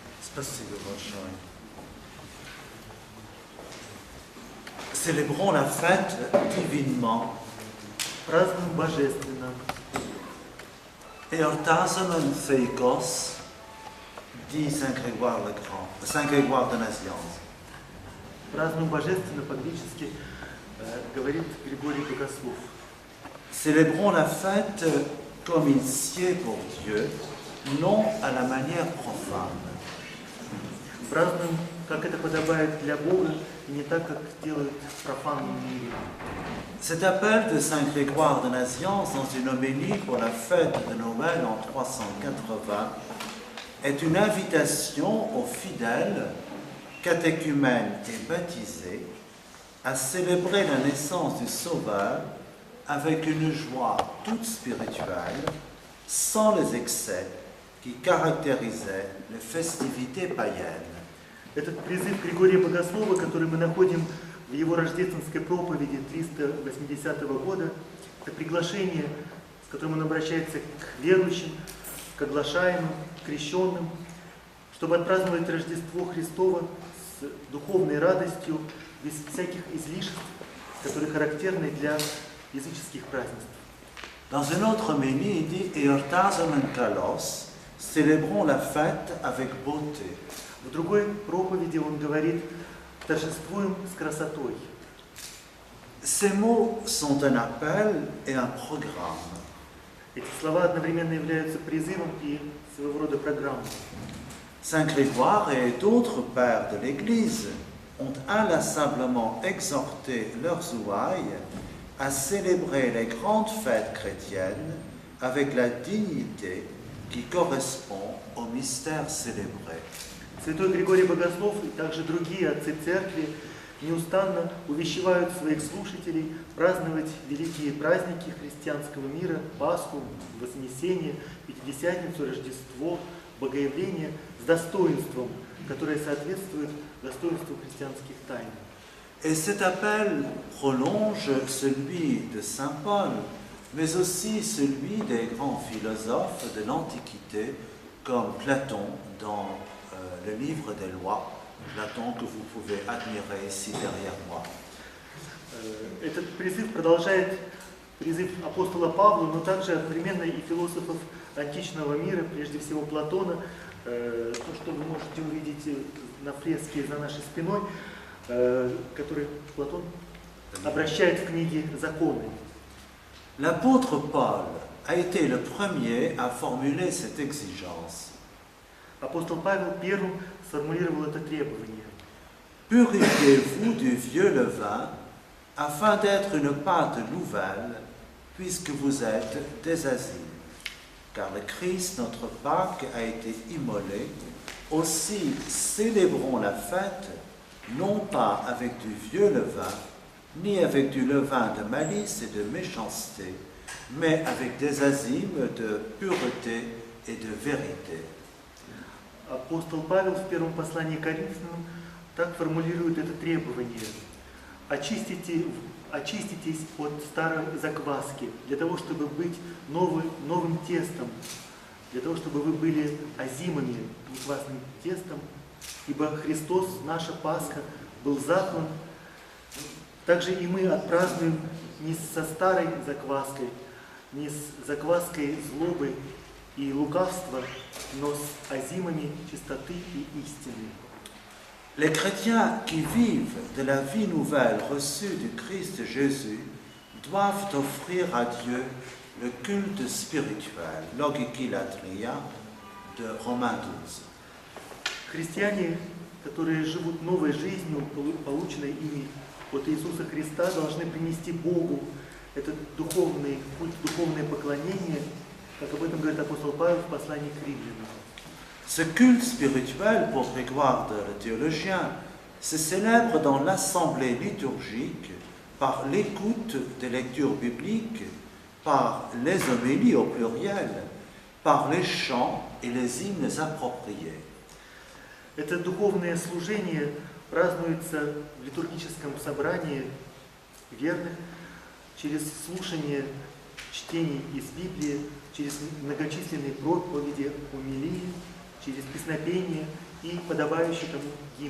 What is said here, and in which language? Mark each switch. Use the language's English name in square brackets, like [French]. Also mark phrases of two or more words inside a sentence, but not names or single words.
[Russian] Спасибо большое. [French] Célébrons la fête divinement. [Russian] Празднуем божественно. [Greek] Εορτάζωμεν θεϊκώς, [French] dit Saint Grégoire le Grand, Saint Grégoire de Nazianze. [Russian] Празднуем божественно по-гречески, говорит Григорий Богослов. [French] Célébrons la fête comme il sied pour Dieu, non à la manière profane. [Russian] Празднуем, как это подобает для Бога, и не так, как делают в профанном мире. [French] Cet appel de Saint Grégoire de Nazianze dans une homélie pour la fête de Noël en 380 est une invitation aux fidèles, catéchumènes et baptisés à célébrer la naissance du Sauveur avec une joie toute spirituelle, sans les excès qui caractérisaient les festivités païennes. [Russian] Этот призыв Григория Богослова, который мы находим в его рождественской проповеди 380 года, это приглашение, с которым он обращается к верующим, к оглашаемым, к крещенным, чтобы отпраздновать Рождество Христово с духовной радостью, без всяких излишеств, которые характерны для языческих празднеств. [French] Dans une autre homélie, il dit [Greek] Εορτάζωμεν καλώς, [French] célébrons la fête avec beauté. [Russian] В другой проповеди он говорит: торжествуем с красотой. [French] Ces mots sont un appel et un programme. [Russian] Эти слова одновременно являются призывом и своего рода программой. [French] Saint Grégoire et d'autres pères de l'Église ont inlassablement exhorté leurs ouailles à célébrer les grandes fêtes chrétiennes avec la dignité qui correspond au mystère célébré. [Russian] Святой Григорий Богослов и также другие отцы церкви неустанно увещевают своих слушателей праздновать великие праздники христианского мира, Пасху, Вознесение, Пятидесятницу, Рождество, Богоявление с достоинством, которое соответствует достоинству христианских тайн. [French] Et cet appel prolonge celui de Saint Paul, mais aussi celui des grands philosophes de l'Antiquité, comme Platon dans le livre des lois, Platon que vous pouvez admirer ici derrière moi. [Russian] Этот призыв продолжает призыв апостола Павла, но также одновременно и философов античного мира, прежде всего Платона, то, что вы можете увидеть на фреске за нашей спиной, который Платон обращает в книге «Законы». [French] L'apôtre Paul a été le premier à formuler cette exigence. [Russian] Апостол Павел первым сформулировал это требование. [French] Purifiez-vous du vieux levain, afin d'être une pâte nouvelle, puisque vous êtes des asiles. Car le Christ, notre Pâque, a été immolé. Aussi, célébrons la fête, non pas avec du vieux levain, ni avec du levain de malice et de méchanceté, mais avec des azymes de pureté et de vérité. [Russian] Апостол Павел в первом послании к Коринфянам так формулирует это требование. Очиститесь от старой закваски, для того, чтобы быть новым тестом, для того, чтобы вы были азимами, неквасным тестом, ибо Христос, наша Пасха, был заклан. Также и мы отпразднуем не со старой закваской, не с закваской злобы и лукавства, но с азимами чистоты и истины. [French] Les chrétiens qui vivent de la vie nouvelle reçue du Christ Jésus doivent offrir à Dieu le culte spirituel, logikilatria, de Romains 12. [Russian] Христиане, которые живут новой жизнью, полученной ими от Иисуса Христа, должны принести Богу этот духовный культ, духовное поклонение, как об этом говорит апостол Павел в послании к Римлянам. [French] Ce culte spirituel, pour Grégoire le théologien, se célèbre dans l'assemblée liturgique par l'écoute des lectures bibliques, par les homélies au pluriel, par les chants et les hymnes appropriés. [Russian] Это духовное служение празднуется в литургическом собрании верных через слушание чтений из Библии, через многочисленные проповеди, homilии, через песнопение и подобающий тому гимн.